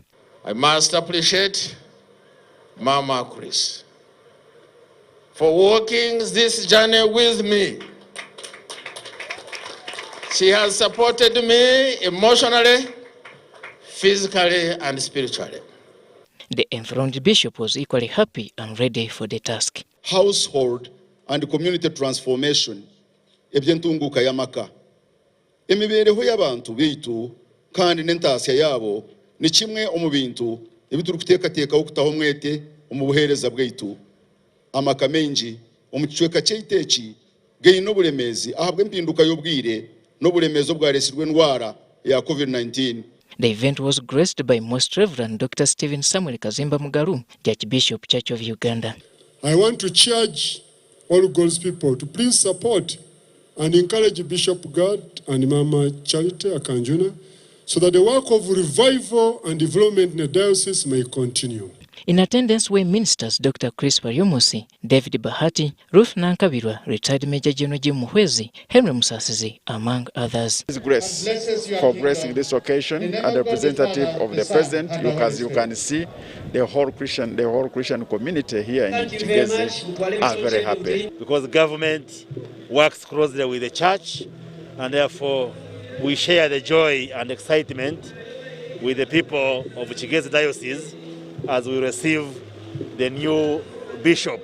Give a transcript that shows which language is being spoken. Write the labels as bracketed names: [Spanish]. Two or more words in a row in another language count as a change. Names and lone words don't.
[English] I must appreciate Mama Chris for walking this journey with me. She has supported me emotionally, physically, and spiritually. The enthroned bishop was equally happy and ready for the task. Household and community transformation. [Chiga] Ebyentunguka yamaka. Emibereho y'abantu bitu kandi n'entasya yabo ni kimwe omu bintu ebituri kuteekateeka okutaho mwete omu buheereza bwaitu. Amaka mengi omu kicweka ky'eiteeki gaine oburemeezi ahabwa empinduka y'obwire n'oburemeezi obwareesirwe endwara ya COVID-19. [English] The event was graced by Most Reverend Dr. Stephen Samuel Kazimba Mugaru, the Archbishop Church of Uganda. I want to charge all God's people to please support and encourage Bishop God and Mama Charity Akanjuna so that the work of revival and development in the diocese may continue. In attendance were ministers Dr. Chris Waryomusi, David Bahati, Ruth Nankabirwa, retired Major General Jim Muhwezi, Henry Musasizi, among others. Grace for blessing this occasion and the representative of the president. As you can see, the whole Christian community here in Kigezi are very happy. Because the government works closely with the church, and therefore we share the joy and excitement with the people of Kigezi Diocese as we receive the new bishop.